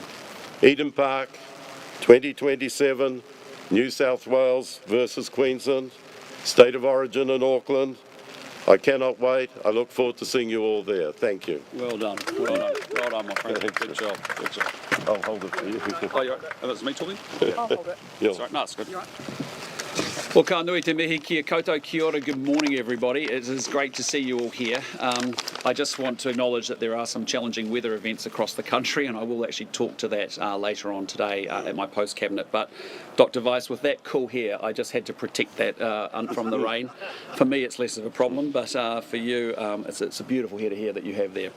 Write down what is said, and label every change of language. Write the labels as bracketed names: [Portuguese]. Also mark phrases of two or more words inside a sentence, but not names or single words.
[English] Eden Park, 2027, New South Wales versus Queensland, State of Origin in Auckland. I cannot wait. I look forward to seeing you all there. Thank you. Well done. Well done. Well done, my friend. Good job. Good job. I'll hold it for you. Oh, you're right. Oh, that's me talking? I'll hold it. Yeah. Sorry, no, it's good. You're right. Well, [Māori] ka nui te mihi, kia koutou, kia ora, [English] good morning everybody. It is great to see you all here. I just want to acknowledge that there are some challenging weather events across the country, and I will actually talk to that later on today at my post-cabinet. But Dr. Weiss, with that cool hair, I just had to protect that from the rain. For me, it's less of a problem, but for you, it's a beautiful head of hair that you have there.